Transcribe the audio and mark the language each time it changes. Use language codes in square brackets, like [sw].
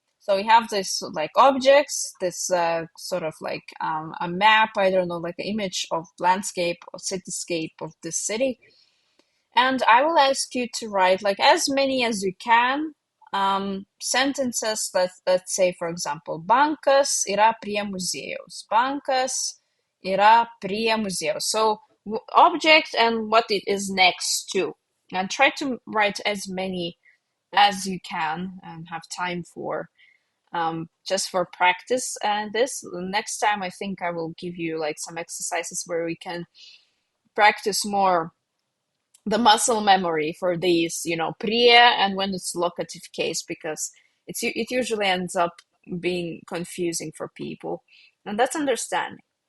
[en] So we have this objects, this sort of a map, I don't know, like an image of landscape or cityscape of the city. And I will ask you to write as many as you can sentences. Let's say, for example, [lt] bankas yra prie muziejaus. Bankas yra prie muziejaus. [en] So object and what it is next to. And try to write as many as you can and have time for just for practice. And this next time, I think I will give you some exercises where we can practice more the muscle memory for these, prie and when it's locative case, because it usually ends up being confusing for people, and that's understanding.